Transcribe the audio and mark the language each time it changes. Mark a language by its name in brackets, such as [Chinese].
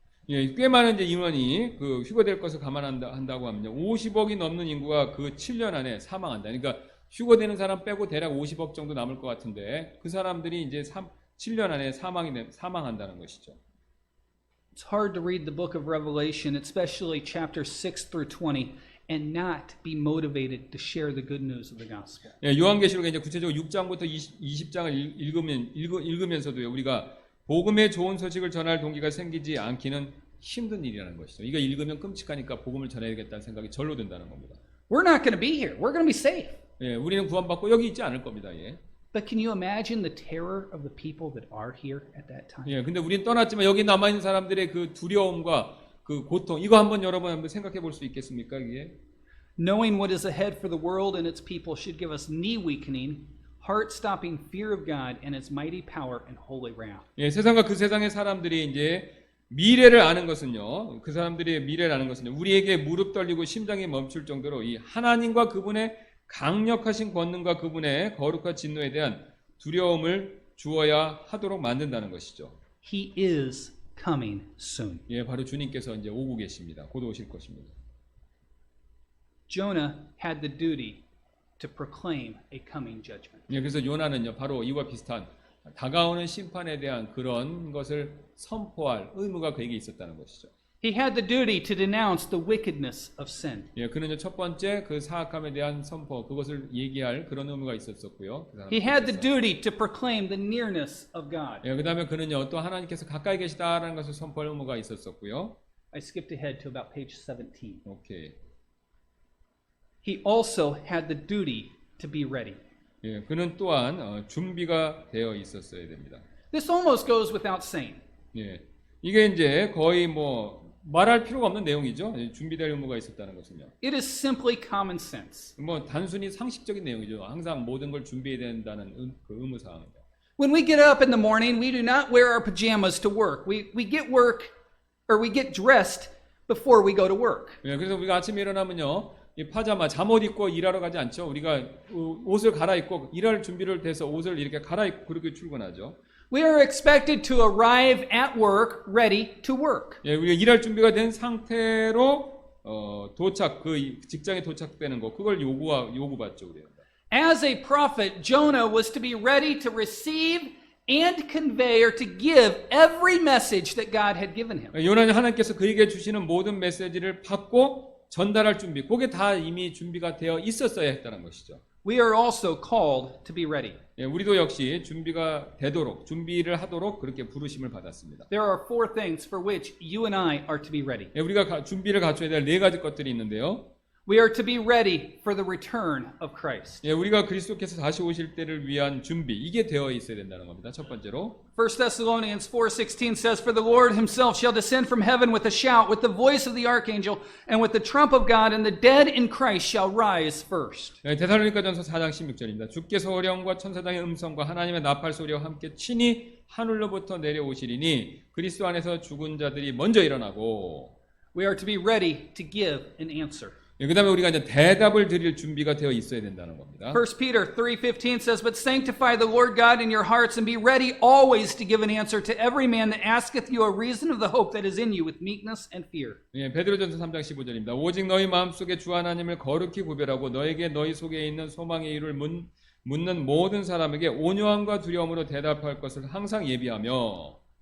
[Korean] 예, 꽤 많은 이제 인원이 그 휴거될 것을 감안한다고 하면요, 50억이 넘는 인구가 그 7년 안에 사망한다. 그러니까 휴거되는 사람 빼고 대략 50억 정도 남을 것 같은데 그 사람들이 이제 7년 안에 사망한다는 것이죠. [English] It's hard to read the book of Revelation, especially chapters 6 through 20, and not be motivated to share the good news of the gospel. [Korean] 예, 요한계시록에 이제 구체적으로 6장부터 20장을 읽으면서도요, 우리가 복음의 좋은 소식을 전할 동기가 생기지 않기는 힘든 일이라는 것이죠. 이거 읽으면 끔찍하니까 복음을 전해야겠다는 생각이 절로 든다는 겁니다. [English] We're not going to be here. We're going to be safe. [Korean] 예, 우리는 구원받고 여기 있지 않을 겁니다. 예. [English] But can you imagine the terror of the people that are here at that time? [Korean] 예, 근데 우리는 떠났지만 여기 남아 있는 사람들의 그 두려움과 그 고통, 이거 여러분 한번 생각해 볼 수 있겠습니까? 이게 [English] Knowing what is ahead for the world and its people should give us knee-weakening, heart-stopping fear of God and His mighty power and holy wrath. [Korean] 예, 세상과 그 세상의 사람들이 이제 미래를 아는 것은요, 그 사람들의 미래를 아는 것은요, 우리에게 무릎 떨리고 심장이 멈출 정도로 이 하나님과 그분의 강력하신 권능과 그분의 거룩한 진노에 대한 두려움을 주어야 하도록 만든다는 것이죠. [English] He is coming soon. [Korean] 예, 바로 주님께서 이제 오고 계십니다. 곧 오실 것입니다. [English] Jonah had the duty to proclaim a coming judgment. [Korean] 예, 그래서 요나는요, 바로 이와 비슷한 다가오는 심판에 대한 그런 것을 선포할 의무가 그에게 있었다는 것이죠. [English] He had the duty to denounce the wickedness of sin. [Korean] 예, 그는요 첫 번째 그 사악함에 대한 선포, 그것을 얘기할 그런 의무가 있었었고요. [English] He had the duty to proclaim the nearness of God. [Korean] 예, 그다음에 그는요 또 하나님께서 가까이 계시다라는 것을 선포할 의무가 있었었고요. [English] I skipped ahead to about page 17. 오케이. He also had the duty to be ready. [Korean] 예, 그는 또한 준비가 되어 있었어야 됩니다. [English] This almost goes without saying. [Korean] 예, 이게 이제 거의 뭐 말할 필요가 없는 내용이죠. 예, 준비될 의무가 있었다는 것은요. [English] It is simply common sense. [Korean] 뭐 단순히 상식적인 내용이죠. 항상 모든 걸 준비해야 된다는 그 의무 사항입니다. [English] When we get up in the morning, we do not wear our pajamas to work. We get work or we get dressed before we go to work. [Korean] 예, 그래서 우리가 아침에 일어나면요. 이 파자마 잠옷 입고 일하러 가지 않죠. 우리가 옷을 갈아입고 일할 준비를 돼서 옷을 이렇게 갈아입고 그렇게 출근하죠. [English] We are expected to arrive at work ready to work. [Korean] 예, 우리가 일할 준비가 된 상태로 도착, 그 직장에 도착되는 거, 그걸 요구받죠, 우리가. [English] As a prophet, Jonah was to be ready to receive and convey or to give every message that God had given him. [Korean] 요나는 하나님께서 그에게 주시는 모든 메시지를 받고 전달할 준비, 그게 다 이미 준비가 되어 있었어야 했다는 것이죠. [English] We are also called to be ready. [Korean] 예, 우리도 역시 준비가 되도록, 준비를 하도록 그렇게 부르심을 받았습니다. [English] There are 4 things for which you and I are to be ready. [Korean] 예, 우리가 준비를 갖춰야 될 4가지 것들이 있는데요. [English] We are to be ready for the return of Christ. [Korean] 예, 우리가 그리스도께서 다시 오실 때를 위한 준비, 이게 되어 있어야 된다는 겁니다. 첫 번째로 [English] 1 Thessalonians 4:16 says, For the Lord himself shall descend from heaven with a shout, with the voice of the archangel, and with the trump of God, and the dead in Christ shall rise first. [Korean] 예, 데살로니가전서 4장 16절입니다. 주께서 어령과 천사장의 음성과 하나님의 나팔 소리와 함께 친히 하늘로부터 내려오시리니 그리스도 안에서 죽은 자들이 먼저 일어나고 [English] We are to be ready to give an answer. [Korean] 예, 그다음에 우리가 이제 대답을 드릴 준비가 되어 있어야 된다는 겁니다. [English] 1 Peter 3:15 says, "But sanctify the Lord God in your hearts and be ready always to give an answer to every man that asketh you a reason of the hope that is in you with meekness and fear." [Korean] 예, 베드로전서 3장 15절입니다. 오직 너희 마음속에 주 하나님을 거룩히 구별하고 너에게 너희 속에 있는 소망의 이유를 묻는 모든 사람에게 온유함과 두려움으로 대답할 것을 항상 예비하며